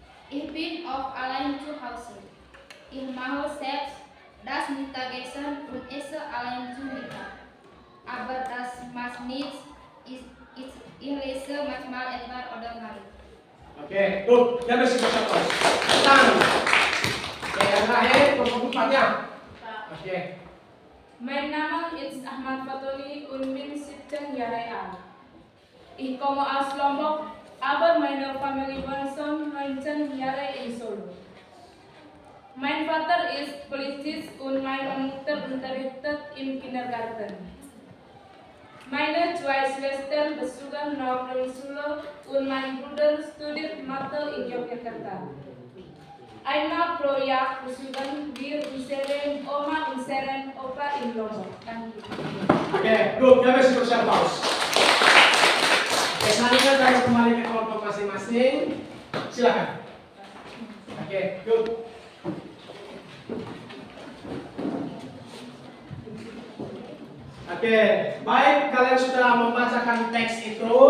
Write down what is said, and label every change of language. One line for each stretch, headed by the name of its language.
German: Ich bin oft allein zu Hause. Ich mache selbst das Mittagessen und esse allein zu Mittag. Aber das macht nichts. Ich lese manchmal etwas ordinary.
Indonesian: Oke, tuh, jangan kasih korupsi aplaus. Tangan. Oke, yang terakhir kelompok empatnya. Oke.
German: Mein Name ist Ahmad Fatoni und bin 17 Jahre alt. Ich komme aus Lombok, aber meine Familie wohnt schon 19 Jahre in Solo. Mein Vater ist Polizist und meine Mutter unterrichtet im Kindergarten. Meine 2 Schwestern besuchen Nordschule und mein Bruder studiert Mathe in Yogyakarta. Einmal pro Jahr besuchen wir unsere Oma und unseren Opa in Lombok.
Indonesian: Oke, tuh, jangan kasih korupsi aplaus. Oke, selanjutnya kita kembali ke kelompok masing-masing. Silakan. Oke, yuk. Oke, baik, kalian sudah membacakan teks itu.